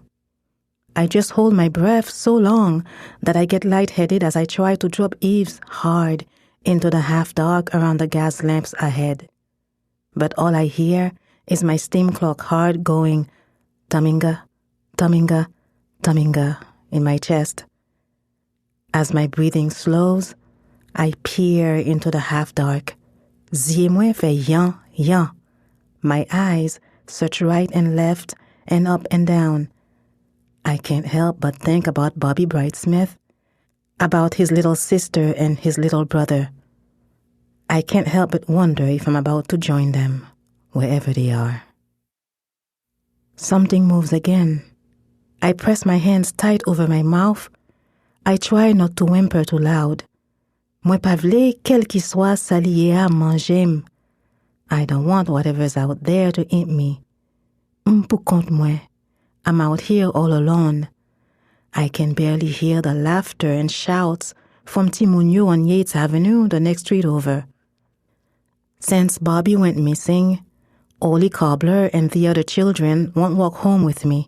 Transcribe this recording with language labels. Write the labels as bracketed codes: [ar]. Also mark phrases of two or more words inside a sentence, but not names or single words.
[en] I just hold my breath so long that I get lightheaded as I try to drop eaves hard into the half-dark around the gas lamps ahead. But all I hear is my steam clock hard going taminga, taminga, taminga in my chest. As my breathing slows, I peer into the half-dark. [ht] Zye mwen fe yan, yan. [en] My eyes search right and left and up and down. I can't help but think about Bobby Brightsmith, about his little sister and his little brother. I can't help but wonder if I'm about to join them, wherever they are. Something moves again. I press my hands tight over my mouth. I try not to whimper too loud. [ht] Mwen pa vle kel ki swa sa liye a manjem. [en] I don't want whatever's out there to eat me. [ht] Pour compte moi. [en] I'm out here all alone. I can barely hear the laughter and shouts from Timunyo on Yates Avenue, the next street over. Since Bobby went missing, Oli Cobbler and the other children won't walk home with me.